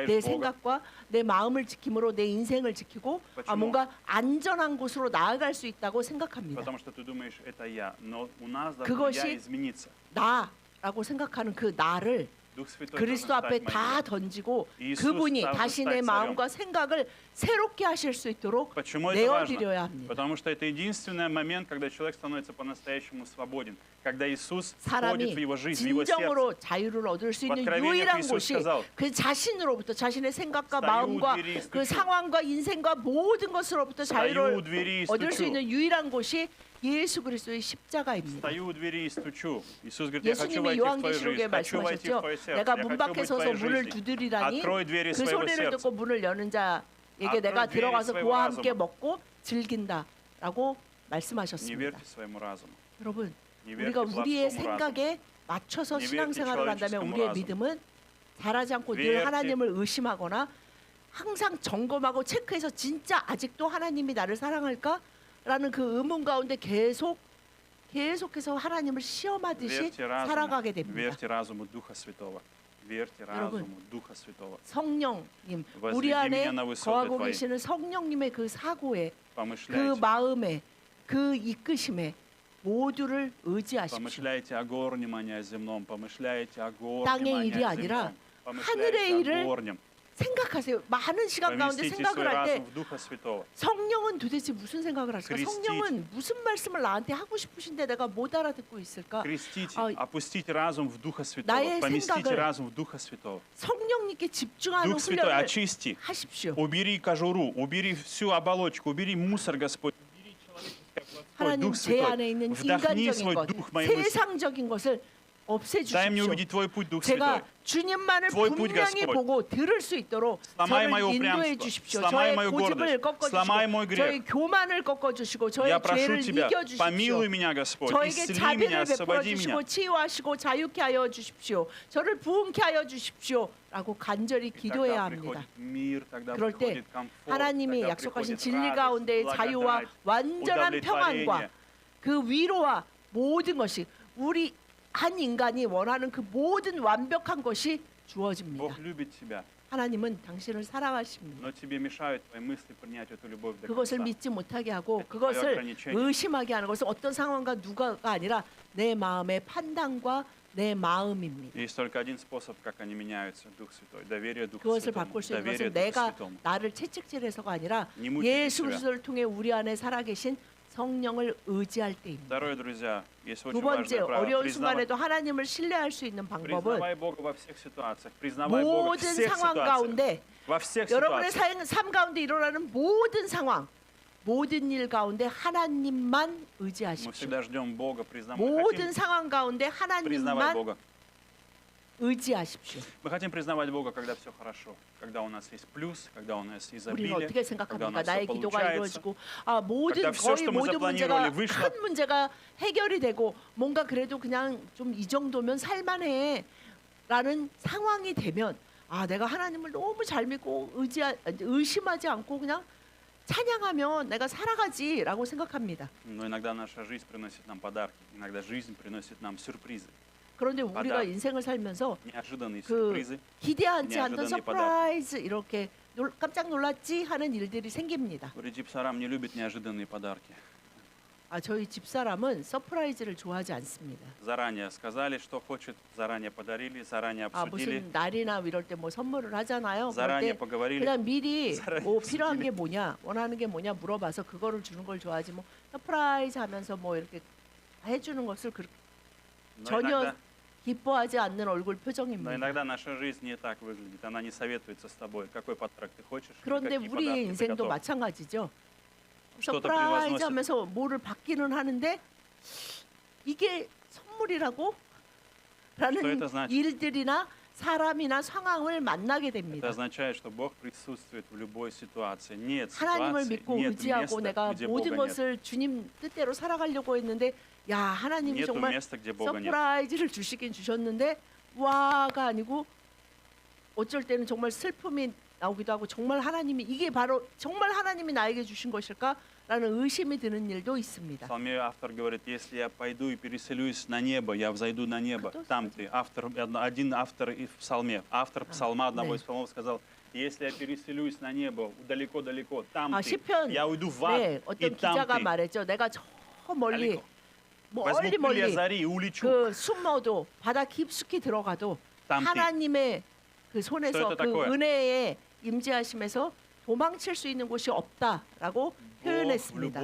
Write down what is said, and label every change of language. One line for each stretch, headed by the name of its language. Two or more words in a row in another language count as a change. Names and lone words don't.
Korean: 내
Russian: Бога.
Korean: 생각과 내 마음을 지킴으로 내 인생을 지키고
Russian: почему?
Korean: 뭔가 안전한 곳으로 나아갈 수 있다고 생각합니다.
Russian: Потому что ты думаешь, это я. Но у нас должно
Korean: 그것이
Russian: я измениться.
Korean: 나라고 생각하는 그 나를
Russian: Дух Святой
Korean: 그리스도
Russian: должен
Korean: 앞에
Russian: стать
Korean: 다
Russian: моим.
Korean: 던지고 이수 그분이
Russian: должен
Korean: 다시
Russian: стать
Korean: 내
Russian: царем.
Korean: 마음과 생각을 새롭게 하실 수 있도록
Russian: Почему это важно?
Korean: 내어드려야 합니다.
Russian: Потому что это единственный момент, когда человек становится по-настоящему свободен. Когда Иисус входит
Korean: 사람이
Russian: в его жизнь, в его сердце.
Korean: 진정으로 자유를 얻을 수 있는
Russian: откровениях
Korean: 유일한
Russian: Иисус
Korean: 곳이
Russian: сказал,
Korean: 그 자신으로부터 자신의 생각과
Russian: стою у
Korean: 마음과
Russian: двери и
Korean: 그
Russian: стучу.
Korean: 상황과 인생과 모든 것으로부터
Russian: Стою у
Korean: 자유를
Russian: двери и
Korean: 얻을 수
Russian: стучу.
Korean: 있는 유일한 곳이 예수 그리스도의 십자가입니다.
Russian: Стою у двери и стучу. Иисус говорит, я хочу
Korean: 예수님이
Russian: войти в твою
Korean: 요한계시록에
Russian: жизнь, хочу войти в
Korean: 말씀하셨죠.
Russian: твое сердце,
Korean: 내가
Russian: я
Korean: 문
Russian: хочу
Korean: 밖에
Russian: быть в
Korean: 서서
Russian: твоей
Korean: 문을
Russian: жизни.
Korean: 두드리라니
Russian: Открой двери
Korean: 그
Russian: своего
Korean: 소리를
Russian: сердца.
Korean: 듣고 문을 여는 자에게
Russian: Открой
Korean: 내가
Russian: двери
Korean: 들어가서
Russian: своего
Korean: 그와 함께
Russian: разума.
Korean: 먹고 즐긴다라고
Russian: Не
Korean: 말씀하셨습니다.
Russian: верьте своему разуму.
Korean: 여러분
Russian: Не верьте
Korean: 우리가 우리의
Russian: плотскому разуму.
Korean: 생각에 맞춰서 네, 신앙생활을 한다면 우리의
Russian: человеческому
Korean: 믿음은 자라지 않고 늘
Russian: верьте.
Korean: 하나님을 의심하거나 항상 점검하고 체크해서 진짜 아직도 하나님이 나를 사랑할까라는 그 의문 가운데 계속해서 하나님을 시험하듯이
Russian: Верьте разуму,
Korean: 살아가게 됩니다.
Russian: верьте разуму Духа Святого. Верьте
Korean: 여러분,
Russian: разуму Духа Святого.
Korean: 성령님
Russian: возведи
Korean: 우리 안에
Russian: меня на высоты
Korean: 거하고
Russian: твои.
Korean: 계시는 성령님의 그 사고에 그
Russian: Помышляйте,
Korean: 마음에 그 이끄심에 모두를 의지하십시오.
Russian: помышляйте о горнем, а не о земном. Помышляйте о горнем,
Korean: 땅의
Russian: а не
Korean: 일이
Russian: о
Korean: 아니라
Russian: земном.
Korean: 하늘의
Russian: Помышляйте
Korean: 일을
Russian: о горнем.
Korean: 생각하세요. 많은 시간 가운데
Russian: Поместите
Korean: 생각을
Russian: свой
Korean: 할 때
Russian: разум в Духа Святого.
Korean: 성령은 도대체 무슨 생각을 할까? 크리스티. 성령은 무슨 말씀을 나한테 하고 싶으신데 내가 못 알아듣고 있을까?
Russian: Крестите,
Korean: 아,
Russian: опустите разум в Духа Святого.
Korean: 나의
Russian: Поместите
Korean: 생각을
Russian: разум в Духа Святого.
Korean: 성령님께 집중하는
Russian: Дух Святой,
Korean: 훈련을
Russian: очисти.
Korean: 하십시오.
Russian: Убери кожуру, убери всю оболочку, убери мусор, Господь. Убери человеческое плотское.
Korean: 하나님
Russian: Дух
Korean: 제 안에
Russian: Святой,
Korean: 있는
Russian: вдохни
Korean: 인간적인
Russian: свой
Korean: 것,
Russian: дух в мои мысли.
Korean: 세상적인 것을
Russian: Дай мне
Korean: 없애주십시오.
Russian: увидеть Твой путь, Дух
Korean: 제가
Russian: Святой.
Korean: 주님만을
Russian: Твой путь,
Korean: 분명히
Russian: Господь.
Korean: 보고 들을 수 있도록
Russian: Сломай
Korean: 저를
Russian: мое
Korean: 인도해
Russian: упрямство,
Korean: 주십시오.
Russian: сломай
Korean: 저의
Russian: мою
Korean: 고집을
Russian: гордость, сломай мой
Korean: 꺾어주시고
Russian: грех.
Korean: 저의 교만을 꺾어주시고 저의
Russian: Я прошу
Korean: 죄를
Russian: Тебя,
Korean: 이겨주십시오.
Russian: помилуй меня, Господь,
Korean: 저에게
Russian: исцели
Korean: 자비를
Russian: меня,
Korean: 베풀어
Russian: освободи
Korean: 주시고
Russian: меня.
Korean: 치유하시고 자유케 하여 주십시오. 저를 부흥케 하여 주십시오. 라고 간절히
Russian: И
Korean: 기도해야
Russian: тогда
Korean: 합니다.
Russian: приходит мир, тогда
Korean: 그럴 때
Russian: приходит комфорт,
Korean: 하나님이
Russian: тогда
Korean: 약속하신
Russian: приходит
Korean: 진리
Russian: радость,
Korean: 가운데의 자유와
Russian: благодать,
Korean: 완전한 평안과
Russian: удовлетворение.
Korean: 그 위로와 모든 것이 우리 한 인간이 원하는 그 모든 완벽한 것이 주어집니다.
Russian: Бог любит тебя.
Korean: 하나님은 당신을 사랑하십니다.
Russian: но тебе mешают твои мысли принять эту любовь до
Korean: 그것을
Russian: конца.
Korean: 믿지 못하게 하고
Russian: Это
Korean: 그것을
Russian: твое ограничение.
Korean: 의심하게 하는 것은 어떤 상황과 누가가 아니라 내 마음의 판단과 내 마음입니다.
Russian: Есть только один способ, как они меняются, Дух Святой. Доверие Духу
Korean: 그것을
Russian: Святому.
Korean: 바꿀 수 있는
Russian: Доверие
Korean: 것은
Russian: Духу
Korean: 내가
Russian: Святому.
Korean: 나를 채찍질해서가 아니라
Russian: Не мучайте себя.
Korean: 예수를 통해 우리 안에 살아계신 성령을 의지할 때입니다.
Russian: Второе, друзья, есть
Korean: 두
Russian: очень
Korean: 번째,
Russian: важное правило.
Korean: 어려운 순간에도 하나님을 신뢰할 수 있는 방법은
Russian: Признавай Бога во всех ситуациях. Признавай Бога в
Korean: 모든
Russian: всех
Korean: 상황
Russian: ситуациях.
Korean: 가운데
Russian: Во всех
Korean: 여러분의
Russian: ситуациях.
Korean: 삶 가운데 일어나는 모든 상황, 모든 일 가운데 하나님만
Russian: Мы
Korean: 의지하십시오.
Russian: всегда ждем Бога,
Korean: 모든
Russian: хотим
Korean: 상황 가운데
Russian: признавать
Korean: 하나님만
Russian: Бога.
Korean: 의지하십시오.
Russian: Мы хотим признавать Бога, когда все хорошо, когда у нас есть плюс, когда у нас
Korean: 우리는
Russian: изобилие,
Korean: 어떻게
Russian: когда у
Korean: 생각합니까?
Russian: нас все
Korean: 나의 기도가
Russian: получается.
Korean: 이루어지고 모든
Russian: когда всё,
Korean: 거의
Russian: что мы
Korean: 모든
Russian: запланировали,
Korean: 문제가
Russian: вышло.
Korean: 큰 문제가 해결이 되고 뭔가 그래도 그냥 좀 이 정도면 살만해라는 상황이 되면 내가 하나님을 너무 잘 믿고 의심하지 않고 그냥 찬양하면 내가 살아가지라고 생각합니다.
Russian: Но иногда наша жизнь приносит нам подарки, иногда жизнь приносит нам сюрпризы,
Korean: 그런데 우리가 인생을 살면서
Russian: неожиданные
Korean: 그
Russian: сюрпризы.
Korean: 기대하지 않던
Russian: неожиданные
Korean: 서프라이즈 이렇게 깜짝 놀랐지 하는 일들이 생깁니다. 우리 집사람
Russian: не любит неожиданные подарки.
Korean: 저희 집사람은 서프라이즈를 좋아하지 않습니다.
Russian: Заранее сказали, что хочет, заранее подарили, заранее обсудили,
Korean: 무슨 날이나 이럴 때 뭐 선물을 하잖아요. 그럴
Russian: заранее
Korean: 때
Russian: поговорили.
Korean: 그냥 미리 사랑이 뭐 필요한 없으시네. 게 뭐냐, 원하는 게 뭐냐 물어봐서 그거를 주는 걸 좋아하지 뭐 서프라이즈 하면서 뭐 이렇게 해주는 것을 그렇게
Russian: Но
Korean: 전혀
Russian: иногда,
Korean: 기뻐하지 않는 얼굴
Russian: но
Korean: 표정입니다.
Russian: иногда наша жизнь не так выглядит. Она не советуется с тобой, какой подарок ты хочешь, или
Korean: 그런데
Russian: какие
Korean: 우리의
Russian: подарки ты
Korean: 인생도
Russian: готов.
Korean: 마찬가지죠.
Russian: что-то
Korean: 서프라이즈
Russian: превозносит.
Korean: 하면서 뭐를 받기는 하는데 이게 선물이라고?
Russian: Что это
Korean: 라는
Russian: значит?
Korean: 일들이나 사람이나 상황을 만나게
Russian: Это
Korean: 됩니다.
Russian: означает, что Бог присутствует в любой ситуации. Нет
Korean: 하나님을
Russian: ситуации,
Korean: 믿고
Russian: нет
Korean: 의지하고
Russian: места,
Korean: 내가
Russian: где
Korean: 모든
Russian: Бога нет.
Korean: 것을 주님 뜻대로 살아가려고 했는데 하나님이
Russian: Нету
Korean: 정말
Russian: места, где Бога нет.
Korean: 서프라이즈를 주시긴 주셨는데 와가 아니고 어쩔 때는 정말 슬픔이 나오기도 하고 정말 하나님이 이게 바로 정말 하나님이 나에게 주신 것일까라는 의심이 드는 일도
Russian: В
Korean: 있습니다.
Russian: псалме автор говорит, если я пойду и переселюсь на небо, я взойду на небо. Кто Там ты. Один автор и в псалме. Автор псалма одного да. из псалмов сказал, если я переселюсь на небо, далеко-далеко, там ты.
Korean: 시편
Russian: Я уйду в ад, и
Korean: 어떤
Russian: там
Korean: 기자가
Russian: ты.
Korean: 말했죠. 내가 저 멀리
Russian: Далеко. Возьму крылья
Korean: 멀리
Russian: зари и улечу.
Korean: 그 숨어도 바다 깊숙이 들어가도
Russian: Там ты.
Korean: 하나님의 그 손에서
Russian: Что это
Korean: 그
Russian: такое?
Korean: 은혜에 임재하심에서 도망칠 수 있는 곳이 없다라고
Russian: Бог в
Korean: 표현했습니다.